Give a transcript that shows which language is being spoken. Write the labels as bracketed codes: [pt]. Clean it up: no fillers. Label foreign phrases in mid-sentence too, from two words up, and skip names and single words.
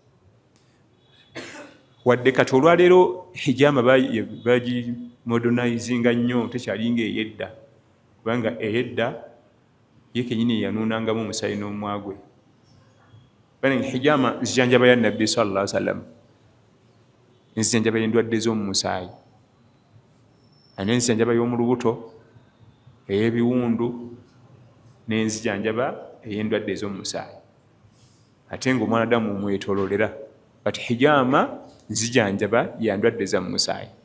[lg] Wadde kati olwaleero hijama bagi modernizinga nnyo, tekyalinga eyedda, kubanga eyedda ye kennyini yanuunangamu omusaayi n'omwagwe. Bane hijama nzijanjaba ya nabbi [ar] صلى الله عليه وسلم, [lg] nzijanjaba endwadde z'omu musaayi, ane nzijanjaba y'omu lubuto, ey'ebiwundu, n'enzijanjaba ey'endwadde ez'omu musaayi. Ate ng'omwanadamu mwetololera, kati hijama nzijanjaba ya ndwadde za mu musaayi.